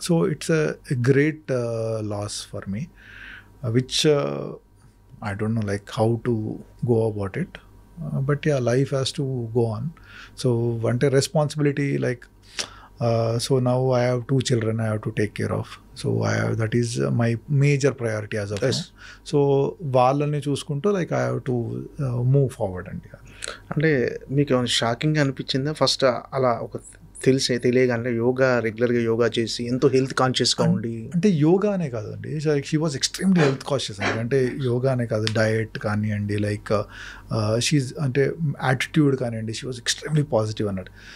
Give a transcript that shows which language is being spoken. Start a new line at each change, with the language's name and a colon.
English: So it's a great loss for me which I don't know like how to go about it. But yeah life has to go on. So అంటే responsibility like so now I have 2 children I have to take care of. So that is my major priority as of now. So
Telugu: వాళ్ళని చూసుకుంటూ
English: Like I have to move forward అండి.
Telugu: అంటే మీకు ఏమైనా shocking అనిపించిందా first అలా ఒక తెలియగానే యోగా రెగ్యులర్గా యోగా చేసి ఎంతో హెల్త్ కాన్షియస్గా ఉండి? అంటే యోగా అనే కాదండి,
English: she was extremely health conscious
Telugu: అండి. అంటే యోగా అనే కాదు, డయట్ కానివ్వండి, లైక్ షీజ్ అంటే యాటిట్యూడ్ కానివ్వండి,
English: she was extremely positive
Telugu: అన్నట్టు.